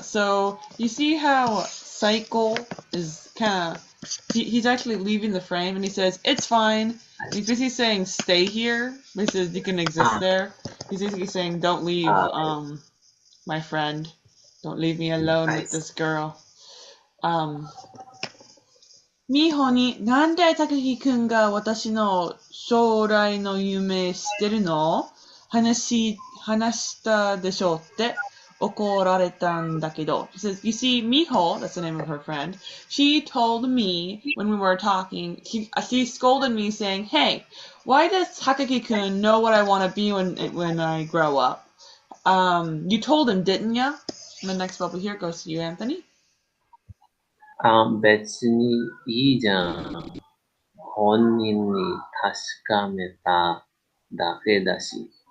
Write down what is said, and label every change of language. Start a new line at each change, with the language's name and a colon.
English: So you see how cycle is kind of he's actually leaving the frame and he says it's fine because he's saying stay here. He says you can exist there. He's basically saying don't leave my friend. Don't leave me alone with this girl.
Japanese: みほに、なんでたかきくんが私の将来の夢知ってるの？話したでしょって怒られたんだけど。
English: She says, you see, Miho, that's the name of her friend, she told me when we were talking, she scolded me saying, hey, why does Takaki-kun know what I want to be when I grow up? You told him, didn't ya? And the next bubble here goes to you, Anthony.
Japanese: 別にいいじゃん。本人に確かめただけだし。